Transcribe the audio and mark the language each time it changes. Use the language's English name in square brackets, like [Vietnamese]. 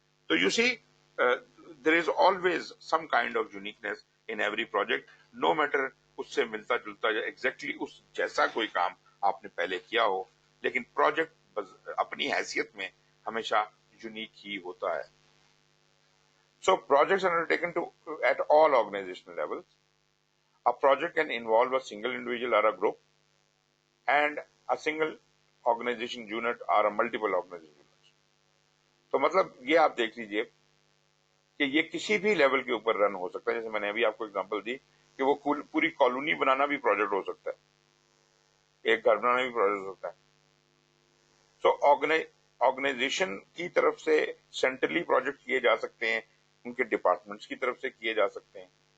[Hindi] तो [English] you see there is always some kind of uniqueness in every project, no matter [Hindi] उससे मिलता जुलता या एग्जैक्टली उस जैसा कोई काम आपने पहले किया हो, लेकिन प्रोजेक्ट अपनी हैसियत में हमेशा यूनिक ही होता है। [English] So projects are undertaken at all organizational levels. A project can involve a single individual or a group, and a single organization unit or a multiple organization units. [Hindi] तो मतलब ये आप देख लीजिए कि ये किसी भी लेवल के ऊपर रन हो सकता है। जैसे मैंने अभी आपको एग्जांपल दी कि वो पूरी कॉलोनी बनाना भी प्रोजेक्ट हो सकता है, एक घर बनाना भी प्रोजेक्ट हो सकता है। सो ऑर्गेनाइजेशन की तरफ से सेंट्रली प्रोजेक्ट किए जा सकते हैं, उनके डिपार्टमेंट्स की तरफ से किए जा सकते हैं।